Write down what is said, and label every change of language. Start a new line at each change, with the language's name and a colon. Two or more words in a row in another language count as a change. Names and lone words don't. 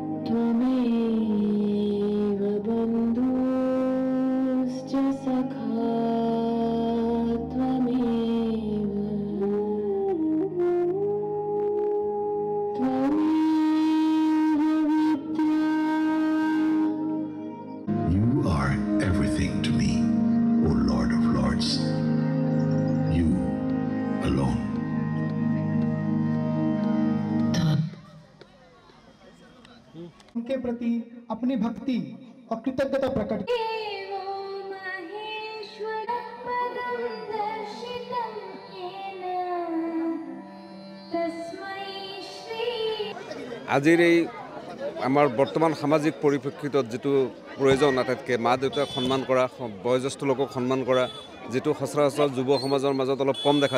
Sanskrit: त्वमेव बन्धुश्च सखा त्वमेव विद्या।
English: You are everything to me, O Lord of Lords. You alone.
Hindi: उनके प्रति अपनी भक्ति और कृतज्ञता प्रकट
Assamese: আজিৰ এই আমাৰ বৰ্তমান সামাজিক পৰিপ্ৰেক্ষিতত যিটো প্ৰয়োজন আটাইতকৈ মা দেউতাক সন্মান কৰা বয়োজ্যেষ্ঠ লোকক সন্মান কৰা যিটো সচৰাচৰ যুৱ সমাজৰ মাজত অলপ কম দেখা